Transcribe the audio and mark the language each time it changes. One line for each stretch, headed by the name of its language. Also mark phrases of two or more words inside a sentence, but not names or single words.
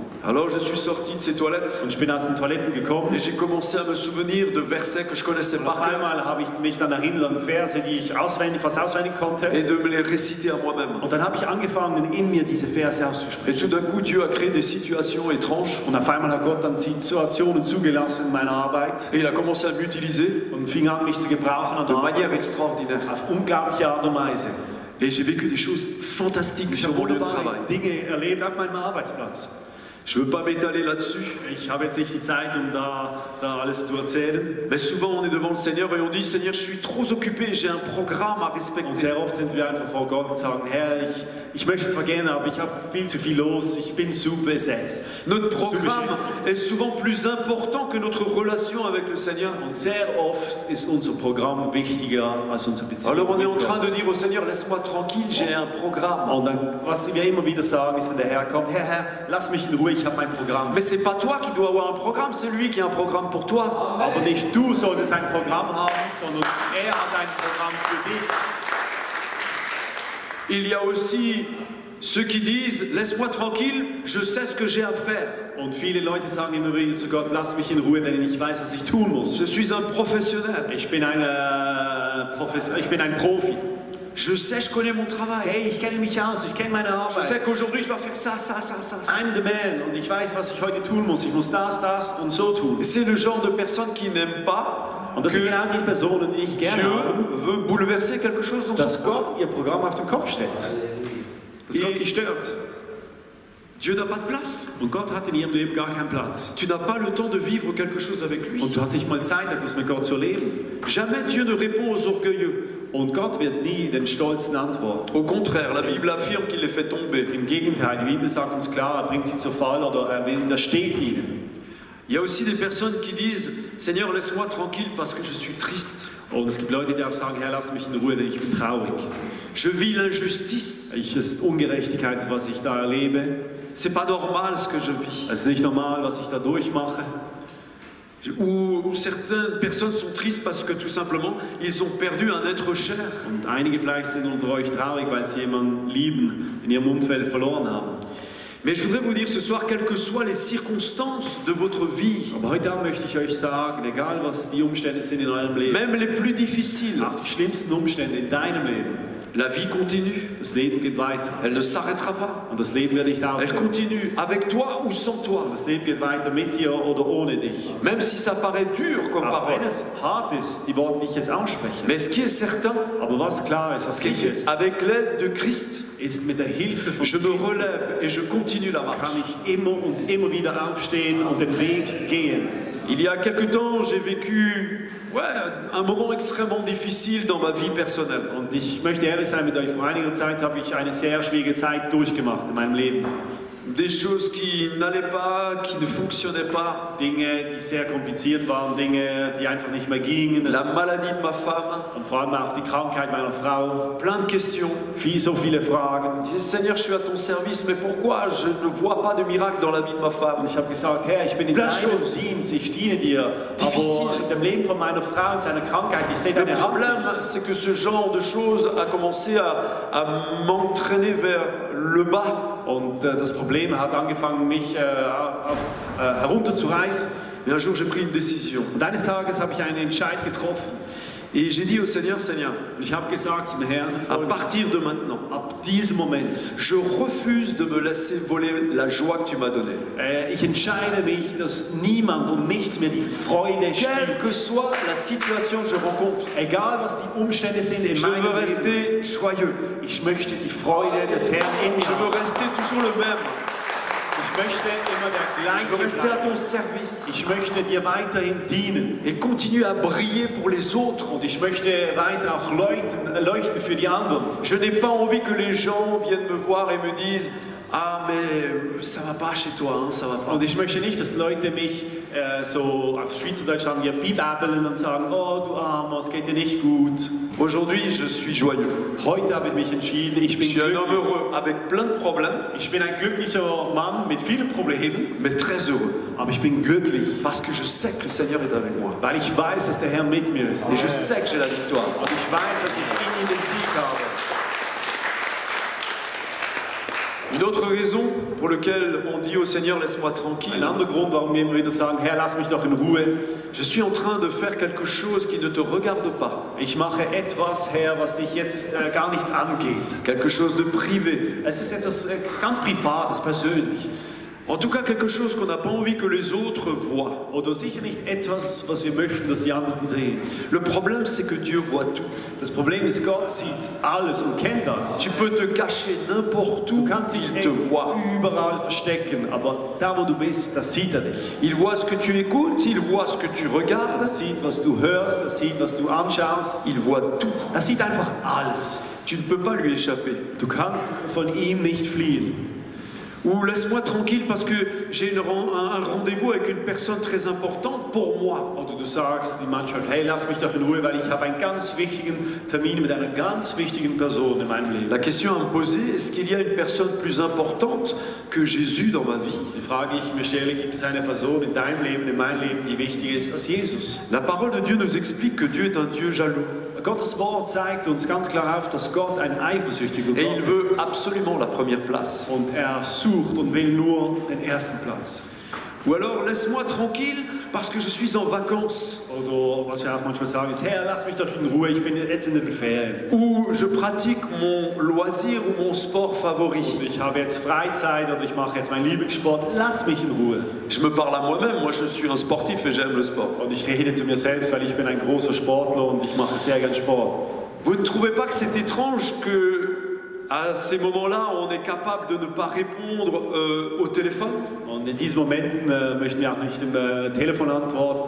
French: Alors je suis sorti de ces toilettes
German: Und ich bin aus den Toiletten gekommen.
French: et j'ai commencé à me souvenir de versets que je connaissais
German: Und auf
French: par cœur
German: einmal habe ich mich dann erinnert an Verse, die ich fast auswendig konnte.
French: et de me les réciter à moi-même.
German: Und dann habe ich angefangen, in mir diese Verse
French: Et
German: auszusprechen.
French: tout d'un coup, Dieu a créé des situations étranges
German: Und auf einmal hat Gott dann Situationen zugelassen in meiner Arbeit
French: et il a commencé à m'utiliser
German: und fing an, mich zu gebrauchen an
French: de
German: der
French: manière
German: Arbeit
French: extraordinaire.
German: auf unglaubliche Art und Weise.
French: Et j'ai vécu des choses fantastiques
German: Ich
French: sur
German: habe
French: mon lieu de
German: wunderbare
French: travail.
German: Dinge erlebt auf meinem Arbeitsplatz.
French: Je ne veux pas m'étaler là-dessus,
German: Ich habe jetzt nicht die Zeit, um da alles zu erzählen.
French: mais souvent on est devant le Seigneur et on dit Seigneur, je suis trop occupé, j'ai un programme à
German: Und
French: respecter.
German: sehr oft sind wir einfach vor Gott und sagen, Herr, ich möchte zwar gerne, aber ich habe viel zu viel los, ich bin zu besetzt.
French: Notre programme est souvent plus important que notre relation avec le Seigneur.
German: Und sehr oft ist unser Programm wichtiger als unsere Beziehung.
French: Alors on est en
German: mit
French: train
German: Gott.
French: de dire au Seigneur, laisse-moi tranquille, j'ai un programme.
German: Und dann, was wir immer wieder sagen, ist, wenn der Herr kommt, Herr, lass mich in Ruhe, ich habe mein Programm.
French: Mais c'est pas toi qui dois avoir un programme, c'est lui qui a un programme pour toi.
German: Aber nicht du solltest ein Programm haben, sondern er hat ein Programm für dich.
French: Il y a aussi ceux qui disent, laisse-moi tranquille, je sais ce que j'ai à faire.
German: Und viele Leute sagen immer wieder zu Gott, lass mich in Ruhe, denn ich weiß, was ich tun muss.
French: Je suis un professionnel.
German: Ich bin ein Profi.
French: Je sais, je connais mon travail.
German: Hey, ich kenne mich aus, ich kenne meine
French: Je sais
German: Arbeit.
French: qu'aujourd'hui, je dois faire ça, ça, ça, ça, ça.
English: I'm the man
German: und ich weiß, was ich heute tun muss. Ich muss das und so tun.
French: C'est le genre de personnes qui n'aiment pas
German: Und das sind genau die Personen, die ich gerne habe,
French: Dieu veut bouleverser quelque chose dans
German: dass
French: son
German: Gott ihr Programm auf den Kopf stellt. Dass Gott sie stört.
French: Dieu n'a pas de place.
German: Und Gott hat in ihrem Leben gar keinen Platz.
French: Tu n'as pas le temps de vivre quelque chose avec lui.
German: Und du hast nicht mal Zeit, etwas mit Gott zu leben.
French: Jamais Dieu ne répond aux orgueilleux.
German: Und Gott wird nie den Stolzen antworten.
French: Au contraire, la Bible affirme qu'il les fait tomber.
German: Im Gegenteil, die Bibel sagt uns klar, er bringt sie zu Fall oder er widersteht ihnen.
French: Il y a aussi des personnes qui disent, Seigneur, laisse-moi tranquille parce que je suis triste.
German: Und es gibt Leute, die auch sagen, Herr, lass mich in Ruhe, denn ich bin traurig.
French: Je vis l'injustice.
German: Es ist Ungerechtigkeit, was ich da erlebe.
French: C'est pas normal ce que je vis.
German: Es ist nicht normal, was ich da durchmache.
French: Ou certaines personnes sont tristes parce que tout simplement, ils ont perdu un être cher.
German: Und einige vielleicht sind unter euch traurig, weil sie jemanden lieben, in ihrem Umfeld verloren haben.
French: Mais je voudrais vous dire ce soir, quelles que soient les circonstances de votre vie,
German: Aber heute Abend möchte ich euch sagen, egal was die Umstände sind in eurem Leben,
French: même les plus difficiles,
German: auch die schlimmsten Umstände in deinem Leben,
French: la vie continue.
German: das Leben geht weiter.
French: Elle ne s'arrêtera pas.
German: Und das Leben wird nicht
French: Elle
German: aufhören.
French: continue avec toi ou sans toi.
German: Und das Leben geht weiter mit dir oder ohne dich.
French: Même si ça paraît dur comme
German: Auch wenn
French: parole.
German: es hart ist, die Worte, die ich jetzt ausspreche.
French: Mais ce qui est certain,
German: Aber was klar ist, was
French: c'est
German: sicher ist,
French: qu'avec l'aide de Christ,
German: ist mit der Hilfe von
French: je me
German: Christus
French: relève et je continue la marche.
German: kann ich immer und immer wieder aufstehen und den Weg gehen.
French: Il y a quelque temps, j'ai vécu un moment extrêmement difficile dans ma vie personnelle.
German: Und ich möchte ehrlich sein mit euch, vor einiger Zeit habe ich eine sehr schwierige Zeit durchgemacht in meinem Leben.
French: Des choses qui n'allaient pas, qui ne fonctionnaient pas.
German: Dinge, die sehr kompliziert waren, Dinge, die einfach nicht mehr gingen.
French: La maladie de ma femme,
German: Und vor allem auch die Krankheit meiner Frau.
French: plein de questions.
German: So viele Fragen.
French: Je disais, Seigneur, je suis à ton service, mais pourquoi je ne vois pas de miracle dans la vie de ma femme?
German: Und ich habe gesagt, Herr, ich bin in
French: Plein
German: deinem
French: choses.
German: Dienst, ich diene dir.
French: Difficile.
German: Aber in dem Leben von meiner Frau und seiner Krankheit, ich sehe
French: Le
German: deine Hand
French: problème,
German: nicht.
French: c'est que ce genre de choses a commencé à m'entraîner vers le bas.
German: Und das Problem hat angefangen, mich herunterzureißen.
French: Et un jour, j'ai pris une décision.
German: Und eines Tages habe ich einen Entscheid getroffen.
French: Et j'ai dit au Seigneur, Seigneur,
German: Und ich habe gesagt zum Herrn,
French: à partir de maintenant,
German: ab diesem Moment,
French: je refuse de me laisser voler la joie que tu m'as donnée.
German: ich entscheide mich, dass niemand und nichts mir die Freude
French: Quelle
German: stillt.
French: que soit la situation que je rencontre,
German: Egal was die Umstände sind in
French: je
German: meinem
French: veux
German: Leben,
French: rester joyeux.
German: ich möchte die Freude des Herrn in mir
French: Je veux
German: haben.
French: rester toujours le même.
German: Ich möchte immer der
French: Je veux
German: gleiche
French: rester à
German: bleiben.
French: ton service
German: Ich möchte dir weiterhin dienen.
French: et continuer à briller pour les autres.
German: Und ich möchte weiter auch leuchten für die anderen.
French: Je n'ai pas envie que les gens viennent me voir et me disent ah mais ça va pas chez toi, hein, ça va pas.
German: Und ich möchte nicht, dass Leute mich so auf Schweizerdeutsch sagen, ja, bibäbeln und sagen, oh du Armer, es geht dir nicht gut.
French: Aujourd'hui, je suis joyeux.
German: Heute habe ich mich entschieden, ich
French: Je
German: bin
French: suis un homme
German: glücklich.
French: heureux avec plein de problèmes,
German: Ich bin ein glücklicher Mann mit vielen Problemen,
French: mais très heureux
German: aber ich bin glücklich,
French: parce que je sais que le Seigneur est avec moi
German: weil ich weiß, dass der Herr mit mir ist.
French: et je sais que j'ai la victoire.
German: Und ich weiß, dass ich in ihm den Sieg habe.
French: Une autre raison pour laquelle on dit au Seigneur laisse-moi
German: Ein
French: tranquille,
German: anderer Grund, warum wir immer wieder sagen, Herr, lass mich doch in Ruhe.
French: je suis en train de faire quelque chose qui ne te regarde pas,
German: Ich mache etwas, Herr, was dich jetzt gar nichts angeht.
French: quelque chose de privé,
German: Es ist etwas ganz Privates, Persönliches.
French: en tout cas quelque chose qu'on n'a pas envie que les autres voient.
German: Oder sicher nicht etwas, was wir möchten, dass die anderen sehen.
French: Le problème c'est que Dieu voit tout.
German: Das Problem ist, Gott sieht alles und kennt alles.
French: Tu peux te cacher n'importe
German: Du
French: où,
German: kannst dich
French: il te voit.
German: überall verstecken, aber da, wo du bist, da sieht er dich.
French: Il voit ce que tu écoutes, il voit ce que tu
German: Er
French: regardes,
German: sieht, was du hörst, er sieht, was du anschaust.
French: il voit tout.
German: Er sieht einfach alles.
French: Tu ne peux pas lui échapper.
German: Du kannst von ihm nicht fliehen.
French: Ou laisse-moi tranquille parce que j'ai un rendez-vous avec une personne très importante pour moi.
German: Oder du sagst manchmal, hey, lass mich doch in Ruhe, weil ich habe einen ganz wichtigen Termin mit einer ganz wichtigen Person in meinem Leben.
French: La question à me poser, est-ce qu'il y a une personne plus importante que Jésus dans ma vie?
German: Die Frage, die ich mir stelle, gibt es eine Person in deinem Leben, in meinem Leben, die wichtiger ist als Jesus?
French: La parole de Dieu nous explique que Dieu est un Dieu jaloux.
German: Gottes Wort zeigt uns ganz klar auf, dass Gott ein eifersüchtiger
French: Et
German: Gott
French: il
German: ist.
French: veut absolument la première place.
German: Und er sucht und will nur den ersten Platz.
French: Ou alors, laisse-moi tranquille parce que je suis en vacances.
German: Oder was wir auch manchmal sagen ist, Herr, lass mich doch in Ruhe, ich bin jetzt in den Ferien.
French: Ou je pratique mon loisir ou mon sport favori.
German: Ich habe jetzt Freizeit oder ich mache jetzt meinen Lieblingssport, lass mich in Ruhe.
French: Je me parle à moi-même, moi je suis un sportif et j'aime le sport.
German: Und ich rede zu mir selbst, weil ich bin ein großer Sportler und ich mache sehr gern Sport.
French: Vous ne trouvez pas que c'est étrange que à ces moments-là, on est capable de ne pas répondre au téléphone?
German: Und in diesen Momenten möchten wir auch nicht im Telefon antworten.